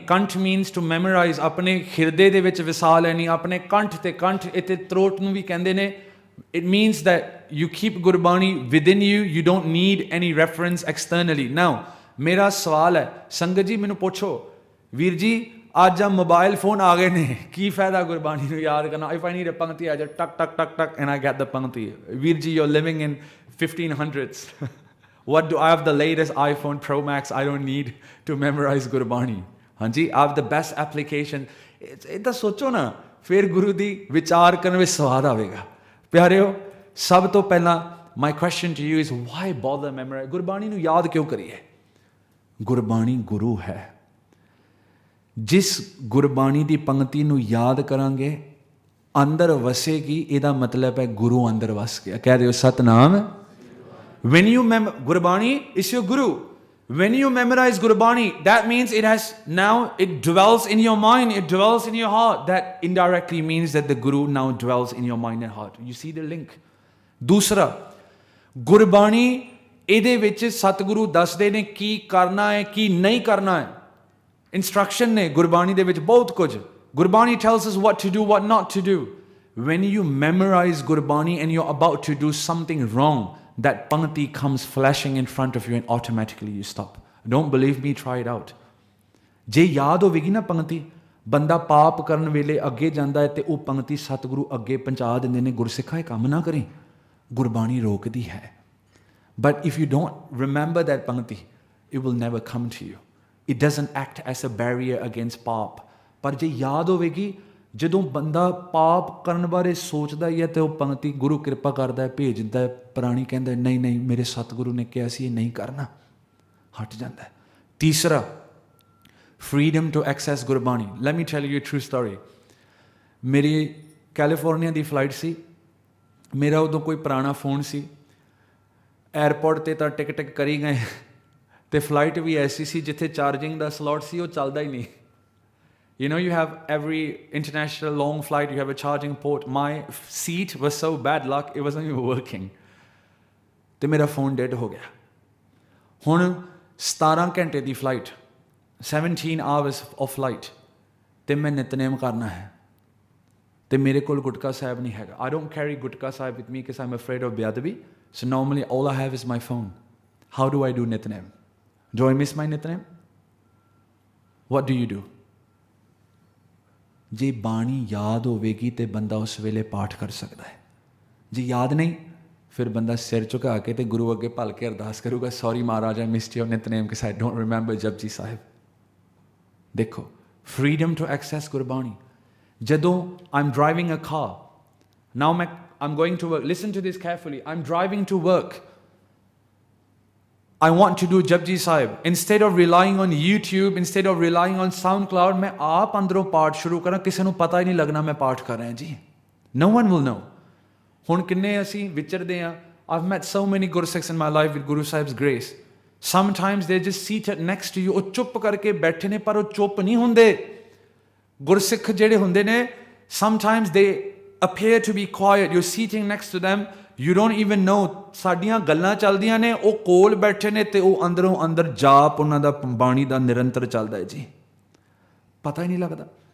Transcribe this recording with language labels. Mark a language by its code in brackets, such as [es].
[pa] ਕੰਠ [en] means to memorize, [pa] ਆਪਣੇ ਹਿਰਦੇ ਦੇ ਵਿੱਚ ਵਸਾ ਲੈਣੀ, ਆਪਣੇ ਕੰਠ ਤੇ ਕੰਠ, ਇੱਥੇ ਥਰੋਟ ਨੂੰ ਵੀ ਕਹਿੰਦੇ ਨੇ। [en] It means that you keep Gurbani within you, you don't need any reference externally. [pa] Now, ਮੇਰਾ ਸਵਾਲ ਹੈ, ਸੰਗਤ ਜੀ ਮੈਨੂੰ ਪੁੱਛੋ, ਵੀਰ ਜੀ ਅੱਜ ਆ ਮੋਬਾਈਲ ਫੋਨ ਆ ਗਏ ਨੇ, ਕੀ ਫਾਇਦਾ ਗੁਰਬਾਣੀ ਨੂੰ ਯਾਦ ਕਰਨਾ? [en] If I need a pankti, I just ਟਕ ਟਕ ਟਕ ਟਕ and I get the pankti. ਵੀਰ ਜੀ you're living in 1500s. What do I have? The latest iPhone Pro Max, I don't need to memorize Gurbani. ਹਾਂਜੀ, I have the best application। [pa] ਇਹ ਤਾਂ ਸੋਚੋ ਨਾ, ਫਿਰ ਗੁਰੂ ਦੀ ਵਿਚਾਰ ਕਰਨ ਵਿੱਚ ਸਵਾਦ ਆਵੇਗਾ। ਪਿਆਰਿਓ, ਸਭ ਤੋਂ ਪਹਿਲਾਂ [en] my question to you is why bother memorize? [pa] Gurbani ਨੂੰ ਯਾਦ ਕਿਉਂ ਕਰੀਏ? ਗੁਰਬਾਣੀ ਗੁਰੂ ਹੈ। ਜਿਸ ਗੁਰਬਾਣੀ ਦੀ ਪੰਕਤੀ ਨੂੰ ਯਾਦ ਕਰਾਂਗੇ ਅੰਦਰ ਵਸੇਗੀ, ਇਹਦਾ ਮਤਲਬ ਹੈ ਗੁਰੂ ਅੰਦਰ ਵਸ ਗਿਆ। ਕਹਿ ਦਿਓ Satnam. [en] When you Gurbani is your guru. When you memorize Gurbani, that means it dwells in your mind, it dwells in your heart. That indirectly means that the guru now dwells in your mind and heart. You see the link? [pa] ਦੂਸਰਾ, ਗੁਰਬਾਣੀ ਇਹਦੇ ਵਿੱਚ ਸਤਿਗੁਰੂ ਦੱਸਦੇ ਨੇ ਕੀ ਕਰਨਾ ਹੈ, ਕੀ ਨਹੀਂ ਕਰਨਾ ਹੈ। ਇੰਸਟਰਕਸ਼ਨ ਨੇ ਗੁਰਬਾਣੀ ਦੇ ਵਿੱਚ ਬਹੁਤ ਕੁਝ। [en] Gurbani tells us what to do, what not to do. When you memorize Gurbani and you're about to do something wrong, that pankti comes flashing in front of you and automatically you stop. Don't believe me, try it out. [pa] ਜੇ ਯਾਦ ਹੋਵੇਗੀ ਨਾ ਪੰਕਤੀ, ਬੰਦਾ ਪਾਪ ਕਰਨ ਵੇਲੇ ਅੱਗੇ ਜਾਂਦਾ ਹੈ ਤੇ ਉਹ ਪੰਕਤੀ ਸਤਿਗੁਰੂ ਅੱਗੇ ਪਹੁੰਚਾ ਦਿੰਦੇ ਨੇ, ਗੁਰਸਿੱਖਾ ਇਹ ਕੰਮ ਨਾ ਕਰੀ, ਗੁਰਬਾਣੀ ਰੋਕਦੀ ਹੈ। [en] But if you don't remember that pankti, it will never come to you. It doesn't act as a barrier against paap. [pa] ਪਰ ਜੇ ਯਾਦ ਹੋਵੇਗੀ, ਜਦੋਂ ਬੰਦਾ ਪਾਪ ਕਰਨ ਬਾਰੇ ਸੋਚਦਾ ਹੀ ਹੈ ਤੇ ਉਹ ਪੰਕਤੀ ਗੁਰੂ ਕਿਰਪਾ ਕਰਦਾ ਹੈ, ਭੇਜ ਦਿੰਦਾ ਹੈ, ਪ੍ਰਾਣੀ ਕਹਿੰਦਾ ਨਹੀਂ ਨਹੀਂ ਮੇਰੇ ਸਤਿਗੁਰੂ ਨੇ ਕਿਹਾ ਸੀ ਇਹ ਨਹੀਂ ਕਰਨਾ, ਹਟ ਜਾਂਦਾ ਹੈ। [en] ਤੀਸਰਾ, freedom to access Gurbani. Let me tell you a true story। [pa] ਮੇਰੀ ਕੈਲੀਫੋਰਨੀਆ ਦੀ ਫਲਾਈਟ ਸੀ, ਮੇਰਾ ਉਦੋਂ ਕੋਈ ਪੁਰਾਣਾ ਫੋਨ ਸੀ, 에ਅਰਪੋਰਟ 'ਤੇ ਤਾਂ ਟਿਕ ਟਿਕ ਕਰੀ ਗਏ ਅਤੇ ਫਲਾਈਟ ਵੀ ਐਸੀ ਸੀ ਜਿੱਥੇ ਚਾਰਜਿੰਗ ਦਾ ਸਲੋਟ ਸੀ ਉਹ ਚੱਲਦਾ ਹੀ ਨਹੀਂ। [en] You know, you have every international long flight, you have a charging port. My seat was so bad luck, it wasn't even working. [pa] ਤੇ ਮੇਰਾ ਫੋਨ ਡੈਡ ਹੋ ਗਿਆ। ਹੁਣ 17 ਘੰਟੇ ਦੀ ਫਲਾਈਟ, [en] 17 hours of flight, [pa] ਤੇ ਮੈਂ ਨਿਤਨੇਮ ਕਰਨਾ ਹੈ ਤੇ ਮੇਰੇ ਕੋਲ ਗੁਟਕਾ ਸਾਹਿਬ ਨਹੀਂ ਹੈਗਾ। [en] I don't carry Gutka Sahib with me because I'm afraid of beadbi. So normally all I have is my phone. How do I do Nitnem? Do I miss my Nitnem? What do you do? [pa] ਜੇ ਬਾਣੀ ਯਾਦ ਹੋਵੇਗੀ ਤੇ ਬੰਦਾ ਉਸ ਵੇਲੇ ਪਾਠ ਕਰ ਸਕਦਾ ਹੈ। ਜੇ ਯਾਦ ਨਹੀਂ, ਫਿਰ ਬੰਦਾ ਸਿਰ ਝੁਕਾ ਕੇ ਤੇ ਗੁਰੂ ਅੱਗੇ ਭਲ ਕੇ ਅਰਦਾਸ ਕਰੂਗਾ, ਸੌਰੀ ਮਹਾਰਾਜ, [en] I missed your Nitnem because I don't remember [pa] Japji Sahib. [en] ਦੇਖੋ, freedom to access Gurbani. ਜਦੋਂ I'm driving a car, now I'm going to work, listen to this carefully, I'm driving to work, I want to do Japji Sahib. Instead of relying on YouTube, instead of relying on SoundCloud, [pa] मैं आप अंदरों पाठ शुरू करा, किसी ਨੂੰ ਪਤਾ ਹੀ ਨਹੀਂ ਲੱਗਣਾ ਮੈਂ ਪਾਠ ਕਰ ਰਿਹਾ ਜੀ। [en] No one will know। [pa] ਹੁਣ ਕਿੰਨੇ ਅਸੀਂ ਵਿਚਰਦੇ ਹਾਂ। [en] I've met so many Gursikhs in my life with Guru Sahib's grace. Sometimes they're just seated next to you, [pa] ਉਹ ਚੁੱਪ ਕਰਕੇ ਬੈਠੇ ਨੇ ਪਰ ਉਹ ਚੁੱਪ ਨਹੀਂ ਹੁੰਦੇ। ਗੁਰਸਿੱਖ ਜਿਹੜੇ ਹੁੰਦੇ ਨੇ, [en] sometimes they appear to be quiet, you're sitting next to them, you don't even know [pa] ਸਾਡੀਆਂ ਗੱਲਾਂ ਚੱਲਦੀਆਂ ਨੇ, ਉਹ ਕੋਲ ਬੈਠੇ ਨੇ ਤੇ ਉਹ ਅੰਦਰੋਂ ਅੰਦਰ ਜਾਪ ਉਹਨਾਂ ਦਾ ਬਾਣੀ ਦਾ ਨਿਰੰਤਰ ਚੱਲਦਾ ਹੈ ਜੀ, ਪਤਾ ਹੀ ਨਹੀਂ ਲੱਗਦਾ।